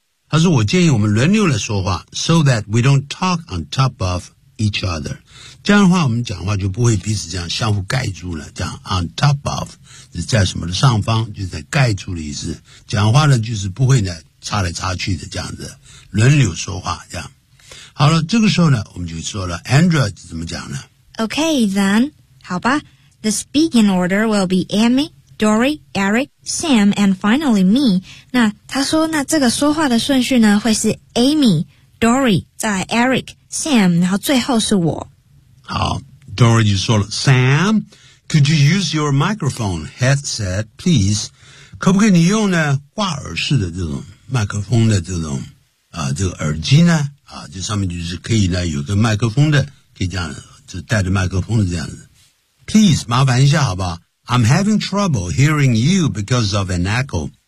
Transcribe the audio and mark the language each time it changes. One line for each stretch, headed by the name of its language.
Chinese: 他说我建议我们轮流来说话
English: so that we don't talk on top of each other.
Chinese: 这样的话我们讲话就不会彼此这样相互盖住了这样
English: on top of,
Chinese: 是在什么的上方就是在盖住的意思。讲话呢就是不会呢插来插去的这样子轮流说话这样。好了这个时候呢我们就说了 Andrea 怎么讲呢
English: Okay, then,
Chinese: 好吧
English: the speaking order will be Amy,Dory, Eric, Sam, and finally me.
Chinese: 那他说那这个说话的顺序呢会是 Amy, Dory, 再 Eric, Sam, 然后最后是我。好 ,Dory 就说了
English: ,Sam, could you use your microphone headset, please?
Chinese: 可不可以你用呢挂耳式的这种麦克风的这种这个耳机呢这上面就是可以呢有个麦克风的可以这样就带着麦克风的这样子。
English: Please,
Chinese: 麻烦一下好不好
English: ?I'm having trouble hearing you because of an echo.